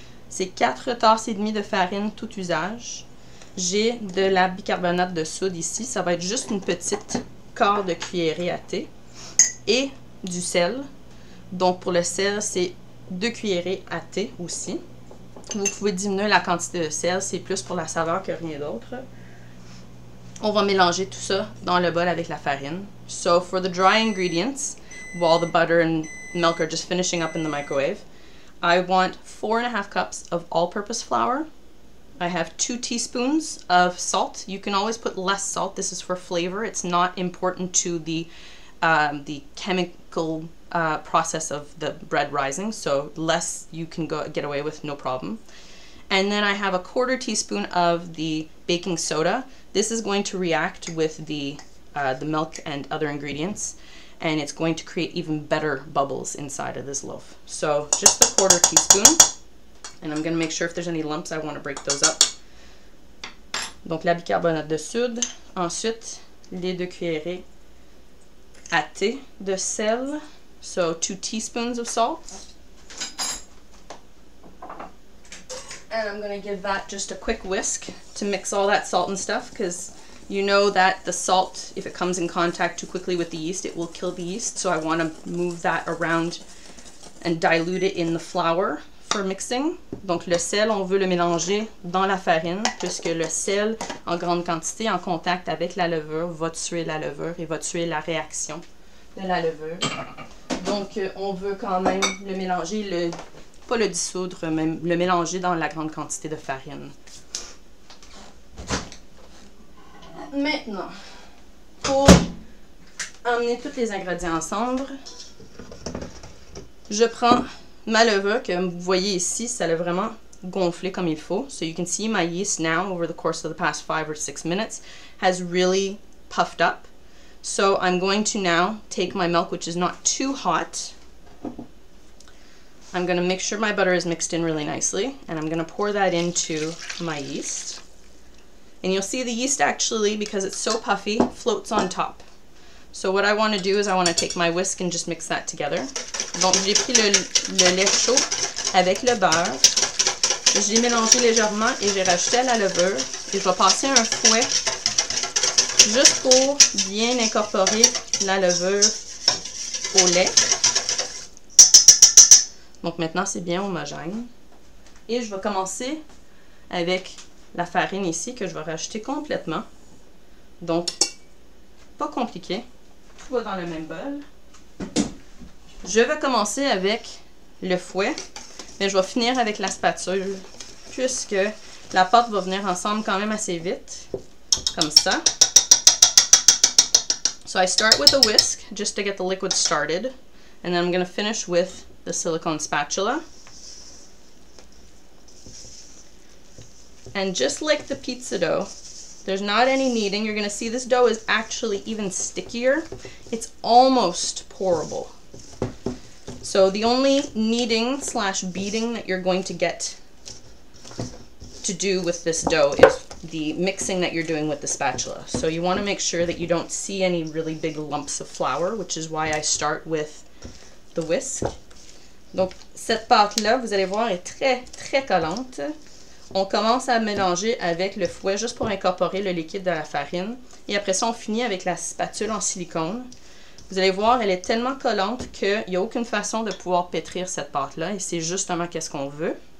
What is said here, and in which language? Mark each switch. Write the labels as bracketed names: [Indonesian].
[French] c'est 4 tasses et demie de farine tout usage. J'ai de la bicarbonate de soude ici, ça va être juste une petite quart de cuillerée à thé. Et du sel. Donc pour le sel, c'est 2 cuillerées à thé aussi. Vous pouvez diminuer la quantité de sel, c'est plus pour la saveur que rien d'autre. On va mélanger tout ça dans le bol avec la farine. [English] So for the dry ingredients, while the butter and milk are just finishing up in the microwave, I want 4.5 cups of all-purpose flour. I have 2 teaspoons of salt. You can always put less salt. This is for flavor. It's not important to the chemical process of the bread rising, so less you can get away with, no problem. And then I have a 1/4 teaspoon of the baking soda. This is going to react with the milk and other ingredients, and it's going to create even better bubbles inside of this loaf. So just a 1/4 teaspoon, and I'm going to make sure if there's any lumps, I want to break those up. [French] Donc la bicarbonate de soude, ensuite les 2 cuillerées à thé de sel, [English] so 2 teaspoons of salt. And I'm going to give that just a quick whisk to mix all that salt and stuff, because you know that the salt, if it comes in contact too quickly with the yeast, it will kill the yeast. So I want to move that around and dilute it in the flour for mixing. [French] Donc le sel, on veut le mélanger dans la farine, puisque le sel en grande quantité en contact avec la levure va tuer la levure et va tuer la réaction de la levure. Donc on veut quand même le mélanger, pas le dissoudre, mais le mélanger dans la grande quantité de farine. Maintenant, pour emmener tous les ingrédients ensemble, je prends ma levure que vous voyez ici, ça l'a vraiment gonflé comme il faut. [English] So you can see my yeast now over the course of the past 5 or 6 minutes has really puffed up. So I'm going to now take my milk, which is not too hot. I'm going to make sure my butter is mixed in really nicely, and I'm going to pour that into my yeast. And you'll see the yeast actually, because it's so puffy, floats on top. So what I want to do is I want to take my whisk and just mix that together. [French] Donc j'ai pris le lait chaud avec le beurre. Je l'ai mélangé légèrement et j'ai rajouté à la levure. Et je vais passer un fouet juste pour bien incorporer la levure au lait. Donc maintenant c'est bien homogène. Et je vais commencer avec la farine ici que je vais rajouter complètement. Donc pas compliqué. Tout va dans le même bol. Je vais commencer avec le fouet, mais je vais finir avec la spatule, puisque la pâte va venir ensemble quand même assez vite, comme ça. [English] So I start with a whisk, just to get the liquid started, and then I'm going to finish with the silicone spatula. And just like the pizza dough, there's not any kneading. You're going to see this dough is actually even stickier. It's almost pourable. So the only kneading / beating that you're going to get to do with this dough is the mixing that you're doing with the spatula. So you want to make sure that you don't see any really big lumps of flour, which is why I start with the whisk. [French] Donc cette pâte-là, vous allez voir, est très très collante. On commence à mélanger avec le fouet juste pour incorporer le liquide de la farine. Et après ça, on finit avec la spatule en silicone. Vous allez voir, elle est tellement collante qu'il n'y a aucune façon de pouvoir pétrir cette pâte-là. Et c'est justement qu'est-ce qu'on veut.